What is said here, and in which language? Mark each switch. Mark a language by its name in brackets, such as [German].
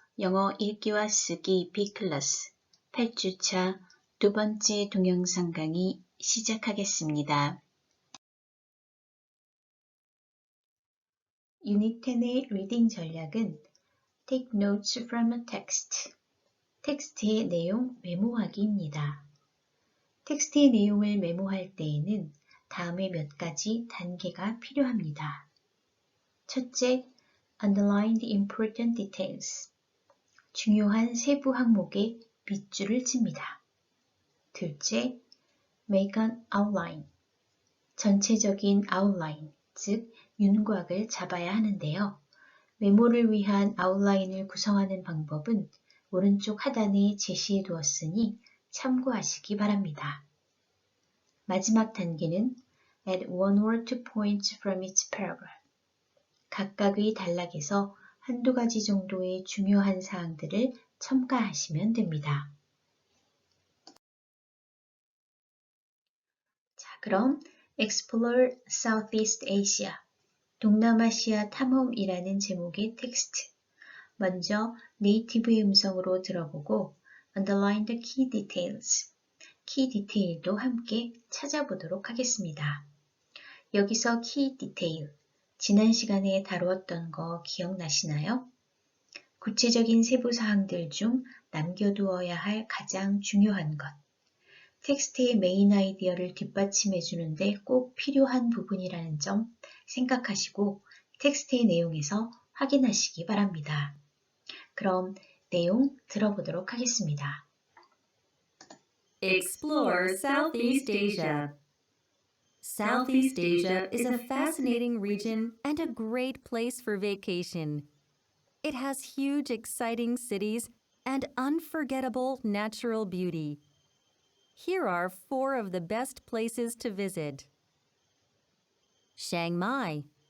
[Korean] 영어 읽기와 쓰기 B클래스 8주차 두 번째 동영상 강의 시작하겠습니다. 유닛 10의 리딩 전략은 [English] Take notes from a text. [Korean] 텍스트의 내용 메모하기입니다. 텍스트의 내용을 메모할 때에는 다음의 몇 가지 단계가 필요합니다. 첫째, [English] Underline the important details. [Korean] 중요한 세부 항목에 밑줄을 칩니다. 둘째, [English] Make an outline. [Korean] 전체적인 outline, 즉 윤곽을 잡아야 하는데요. 메모를 위한 아웃라인을 구성하는 방법은 오른쪽 하단에 제시해 두었으니 참고하시기 바랍니다. 마지막 단계는 [English] Add one or two points from each paragraph. [Korean] 각각의 단락에서 한두 가지 정도의 중요한 사항들을 첨가하시면 됩니다. 자, 그럼 [English] Explore Southeast Asia, [Korean] 동남아시아 탐험이라는 제목의 텍스트. 먼저 네이티브의 음성으로 들어보고 [English] Underline the key details, [Korean] 키 디테일도 함께 찾아보도록 하겠습니다. 여기서 키 디테일, 지난 시간에 다루었던 거 기억나시나요? 구체적인 세부 사항들 중 남겨두어야 할 가장 중요한 것, 텍스트의 메인 아이디어를 뒷받침해 주는데 꼭 필요한 부분이라는 점 생각하시고 텍스트의 내용에서 확인하시기 바랍니다. 그럼 내용 들어보도록 하겠습니다. [English] Explore Southeast Asia. Southeast Asia is a fascinating region and a great place for vacation. It has huge, exciting cities and unforgettable natural beauty. Here are 4 of the best places to visit. Chiang Mai.